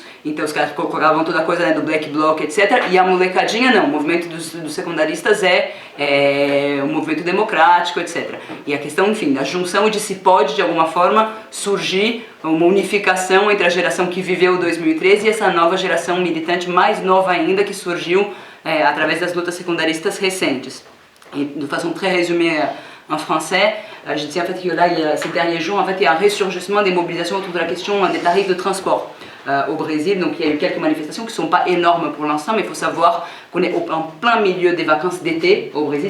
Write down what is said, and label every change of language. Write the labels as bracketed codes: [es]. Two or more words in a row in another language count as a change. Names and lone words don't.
[pt] Então os caras colocavam toda a coisa, né, do Black Bloc, etc. E a molecadinha não, o movimento dos secundaristas é um movimento democrático, etc. E a questão, enfim, da junção de se pode de alguma forma surgir uma unificação entre a geração que viveu 2013 e essa nova geração militante mais nova ainda que surgiu através das lutas secundaristas recentes. [fr] Et de façon très résumée en français, je disais en fait que là, ces derniers jours, en fait, il y a un ressurgissement des mobilisations autour de la question des tarifs de transport au Brésil. Donc il y a eu quelques manifestations qui ne sont pas énormes pour l'instant, mais il faut savoir qu'on est en plein milieu des vacances d'été au Brésil.